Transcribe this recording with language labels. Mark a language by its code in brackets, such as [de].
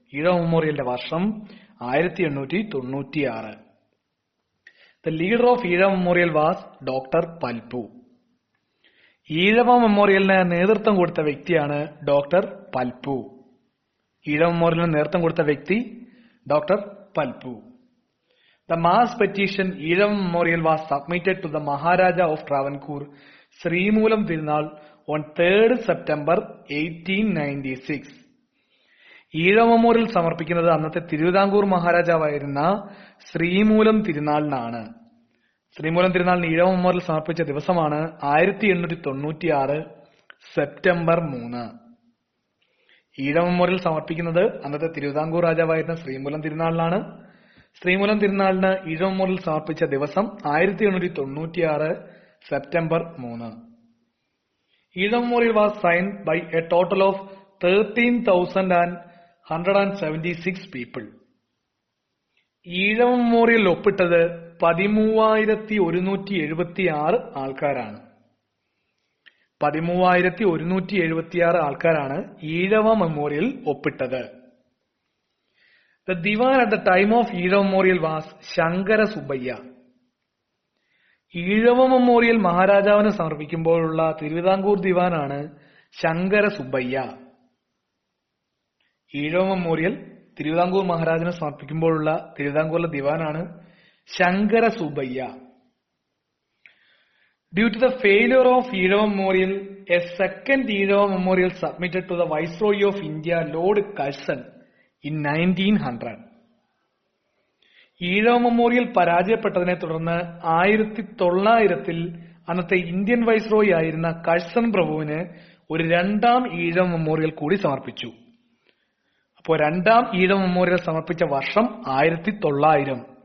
[ml] ഈഴവ മെമ്മോറിയലിന്റെ വർഷം 1896. [en] The leader of Ezhava memorial was doctor Palpu. [ml] Ezhava മെമ്മോറിയലിന് നേതൃത്വം കൊടുത്ത വ്യക്തിയാണ് ഡോക്ടർ പൽപ്പു. ഈഴവ മെമ്മോറിയലിന് നേതൃത്വം കൊടുത്ത വ്യക്തി doctor Palpu. [en] The mass petition Eerawa Memorial was submitted to the Maharaja of Travancore, Srimulam Tirunal, on 3rd September 1896. [ml] Ezhava memorial സമർപ്പിക്കുന്നത് അന്നത്തെ തിരുവിതാംകൂർ മഹാരാജാവായിരുന്ന ശ്രീമൂലം തിരുനാളിനാണ്. ശ്രീമൂലം തിരുനാളിന് ഈഴവ മെമ്മോറിയൽ സമർപ്പിച്ച ദിവസമാണ് 1896 സെപ്റ്റംബർ 3. ഈഴവ മെമ്മോറിയൽ സമർപ്പിക്കുന്നത് അന്നത്തെ തിരുവിതാംകൂർ രാജാവായിരുന്ന ശ്രീമൂലം തിരുനാളിനാണ്. ശ്രീമൂലം തിരുനാളിന് ഈഴവ മെമ്മോറിയൽ സമർപ്പിച്ച ദിവസം 1896 September 3. [en] Ezhava memorial was signed by a total of 13,176 people. [ml] Ezhava memorial ഒപ്പിട്ടത് 13,176 ആൾക്കാരാണ്. 13,176 ആൾക്കാരാണ് ഈഴവ മെമ്മോറിയൽ ഒപ്പിട്ടത്. [en] The Diwan at the time of Ezhava memorial was Sankara Subbayya. [ml] Ezhava memorial മഹാരാജാവിന് സമർപ്പിക്കുമ്പോഴുള്ള Thiruvithamkoor ദിവാനാണ് Shankara Subbaiah. Ezhava memorial Thiruvithamkoor മഹാരാജാവിന് സമർപ്പിക്കുമ്പോഴുള്ള തിരുവിതാംകൂറിലെ ദിവാനാണ് Shankara Subbaiah. [en] Due to the failure of Ezhava memorial, a second Ezhava memorial submitted to the Viceroy of India, Lord Curzon, in 1900. [ml] Ezhava memorial പരാജയപ്പെട്ടതിനെ തുടർന്ന് 1900 അന്നത്തെ Indian viceroy ആയിരുന്ന Curzon പ്രഭുവിന് ഒരു രണ്ടാം Ezhava memorial കൂടി സമർപ്പിച്ചു. അപ്പോൾ രണ്ടാം ഈഴവ മെമ്മോറിയൽ സമർപ്പിച്ച വർഷം 1900.